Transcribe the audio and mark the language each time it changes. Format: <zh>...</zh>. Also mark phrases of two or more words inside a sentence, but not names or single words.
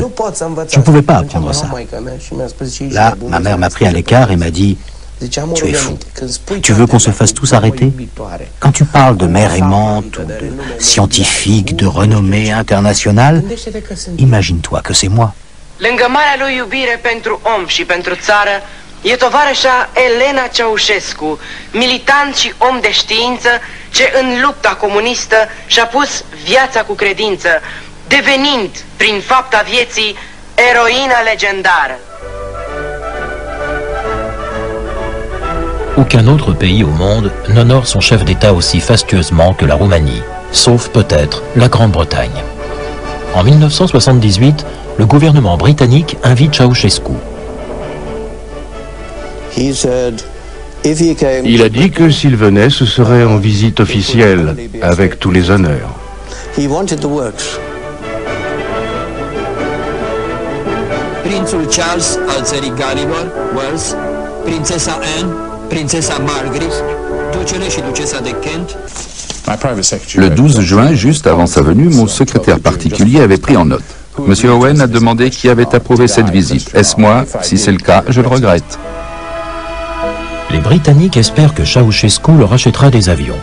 <fr>Je ne pouvais pas apprendre ça. Là, ma mère m'a pris à l'écart et m'a dit: tu es fou. Tu veux qu'on se fasse tous arrêter? Quand tu parles de mère aimante ou de scientifique de renommée internationale, imagine-toi que c'est moi.</fr> <ro>Lângă marea lui iubire pentru om și pentru țară, e tovarășa Elena Ceausescu, militant și om de știință, ce în lupta comunistă și-a pus viața cu credință, devenind, prin fapta vieții, eroina legendară.</ro> <fr>Aucun autre pays au monde n'honore son chef d'État aussi fastueusement que la Roumanie, sauf peut-être la Grande-Bretagne. En 1978, le gouvernement britannique invite Ceausescu. Il a dit que s'il venait, ce serait en visite officielle, avec tous les honneurs.</fr> <ro>Prințul Charles al țării Galilor, Wales, prințesa Anne, prințesa Margaret, ducele și ducesa de Kent.</ro> <fr>Le 12 juin, juste avant sa venue, mon secrétaire particulier avait pris en note. Monsieur Owen a demandé qui avait approuvé cette visite. Est-ce moi? Si c'est le cas, je le regrette. Les Britanniques espèrent que Ceausescu leur achètera des avions.</fr>